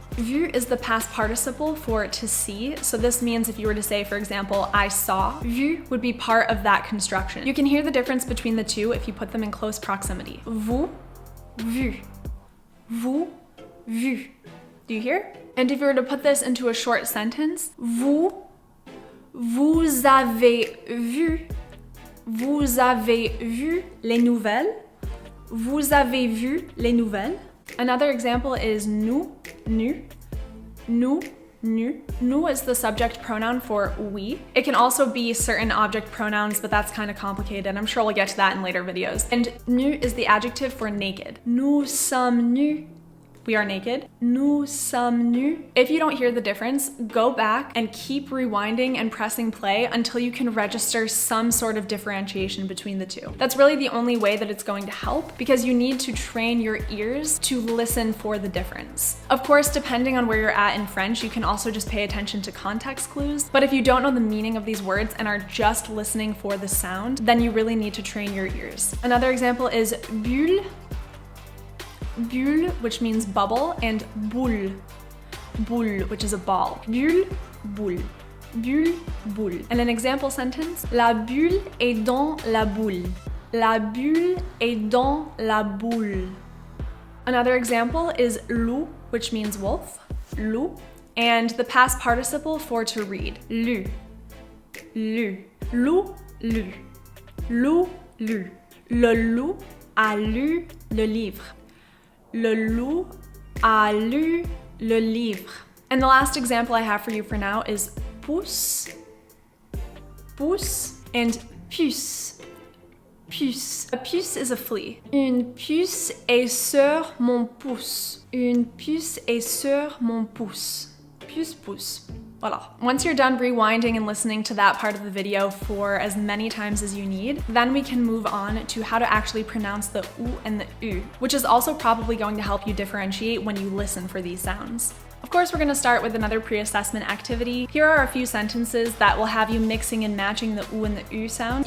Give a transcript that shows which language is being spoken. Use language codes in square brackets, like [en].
[en] Vu is the past participle for to see. So this means if you were to say, for example, I saw, vu would be part of that construction. You can hear the difference between the two if you put them in close proximity. [fr] Vous, vu. Vous, vu. [en] Do you hear? And if you were to put this into a short sentence, [fr] vous avez vu. Vous avez vu les nouvelles? Vous avez vu les nouvelles? [en] Another example is nous, nu. Nous, nu. Nous is the subject pronoun for we. It can also be certain object pronouns, but that's kind of complicated. I'm sure we'll get to that in later videos. And nu is the adjective for naked. [fr] Nous sommes nus. [en] We are naked. [fr] Nous sommes nus. [en] If you don't hear the difference, go back and keep rewinding and pressing play until you can register some sort of differentiation between the two. That's really the only way that it's going to help, because you need to train your ears to listen for the difference. Of course, depending on where you're at in French, you can also just pay attention to context clues. But if you don't know the meaning of these words and are just listening for the sound, then you really need to train your ears. Another example is bulle. Bulle, which means bubble, and boule. [fr] Boule, [en] which is a ball. [fr] Bulle, boule. Bulle, boule. [en] And an example sentence, [fr] la bulle est dans la boule. La bulle est dans la boule. [en] Another example is loup, which means wolf. Loup. And the past participle for to read. [fr] Lu. Lu. Loup, lu. Loup, lu. Le loup a lu le livre. Le loup a lu le livre. [en] And the last example I have for you for now is pouce, pouce, and puce. Puce. A puce is a flea. [fr] Une puce est sur mon pouce. Une puce est sur mon pouce. plus pouce. Voila. [en] Once you're done rewinding and listening to that part of the video for as many times as you need, then we can move on to how to actually pronounce the U and the U, which is also probably going to help you differentiate when you listen for these sounds. Of course, we're going to start with another pre-assessment activity. Here are a few sentences that will have you mixing and matching the U and the U sound.